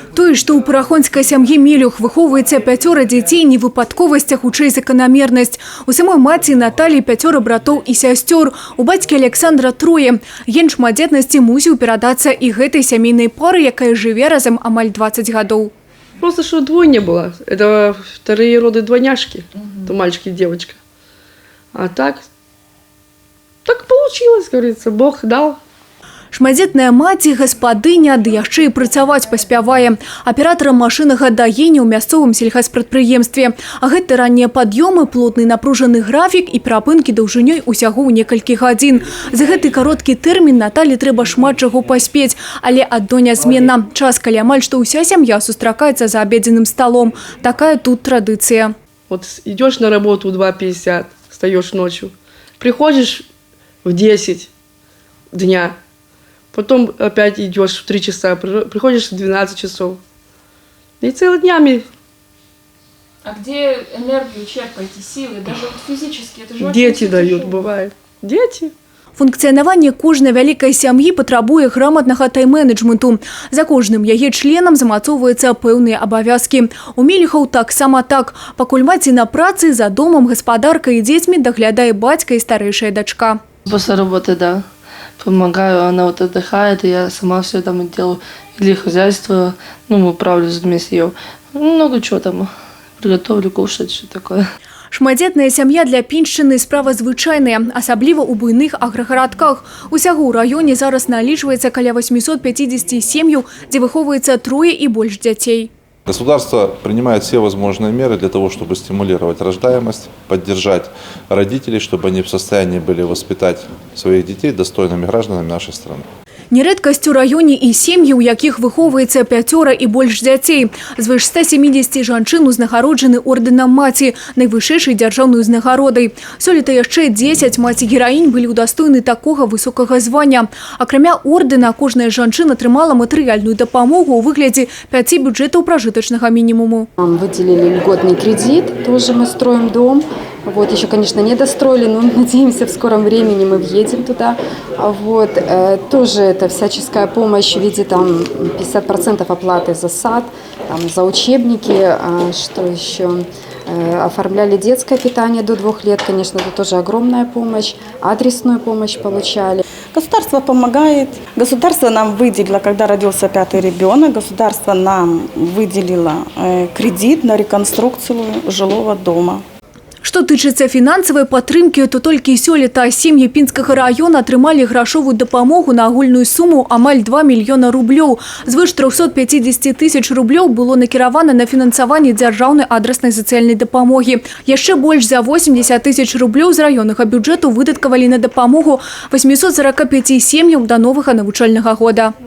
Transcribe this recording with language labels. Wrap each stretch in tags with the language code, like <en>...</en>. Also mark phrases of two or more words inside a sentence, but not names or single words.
<be>Тое, што ў парахонскай сям'і Мелюх выхоўваецца 5 дзяцей, не выпадковасць, а хутчэй заканамернасць. У самой маці Наталі 5 братоў і сясцёр. У бацькі Александра 3. Ген шматдзетнасці мусіў перадацца і гэтай сямейнай пары, якая жыве разам амаль 20 гадоў.</be> <ru>Просто что двойня была. Это вторые роды двойняшки. То мальчик и девочка. А так получилось, говорится, Бог дал.</ru> <be>Шматдзетная маці, гаспадыня, ды яшчэ і працаваць паспявае. Аператарам машыннага даення ў мясцовым сельхазпрадпрыемстве. А гэта раннія пад'ёмы, плотны напружаны графік і перапынкі даўжынёй усяго ў некалькі гадзін. За гэты кароткі тэрмін Наталі трэба шмат чаго паспець, але адно нязменна. Час, калі амаль што ўся сям'я сустракаецца за абедзенным сталом. Такая тут традыцыя.</be> <ru>Вот идешь на работу в 2:50, встаешь ночью, приходишь в 10 дня. Потом опять идешь в 3 часа, приходишь в 12 часов. И целыми днями. А где энергию черпаете, силы, даже вот физически? Это же Дети дают, бывает. Дети.</ru> <be>Функцыянаванне кожнай вялікай сям'і патрабуе граматнага тайм-менеджменту. За кожным яе членам замацоўваюцца пэўныя абавязкі. У Мелюхаў таксама так. Пакуль маці на працы, за домам гаспадарка і дзецьмі даглядае бацька і старэйшая дачка.</be> <ru>После работы, да. Помогаю, она вот отдыхает, и я сама все там делаю. Или хозяйство, управлюсь вместе ее. Много чего там. Приготовлю, кушать, что такое.</ru> <be>Шматдзетная сям'я для піншчыны справа звычайная, асабліва ў буйных аграгарадках. Усяго ў раёне зараз налічваецца каля 850 сем'яў, дзе выхоўваецца 3 і больш дзяцей.</be> <ru>Государство принимает все возможные меры для того, чтобы стимулировать рождаемость, поддержать родителей, чтобы они в состоянии были воспитать своих детей достойными гражданами нашей страны.</ru> <be>Нерэдкасць у раёне і сем'і, у якіх выхоўваецца 5 і больш дзяцей. Звыш 170 жанчын узнагароджаны ордэнам маці, найвышэйшай дзяржаўнай узнагародай. Сёлета яшчэ 10 маці-гераінь былі ўдастоены такога высокага звання. Акрамя ордэна, кожная жанчына атрымала матэрыяльную дапамогу ў выглядзе 5 бюджэтаў пражытачнага мінімуму.</be> <ru>Нам выделили льготный кредит, тоже мы строим дом. Вот, еще, конечно, не достроили, но надеемся, в скором времени мы въедем туда. Вот, тоже это всяческая помощь в виде там 50% оплаты за сад, там, за учебники, что еще, оформляли детское питание до 2 лет, конечно, это тоже огромная помощь, адресную помощь получали. Государство помогает. Государство нам выделило, когда родился 5-й ребенок, государство нам выделило кредит на реконструкцию жилого дома.</ru> <be>Што тычыцца фінансавай падтрымкі, то толькі сёлета сем'і Пінскага раёна атрымалі грашовую дапамогу на агульную суму амаль 2 мільёна рублёў. Звыш 350 тысяч рублёў было накіравана на фінансаванне дзяржаўнай адраснай сацыяльнай дапамогі. Яшчэ больш за 80 тысяч рублёў з раённага бюджэту выдаткавалі на дапамогу 845 сем'ям да новага навучальнага года.</be>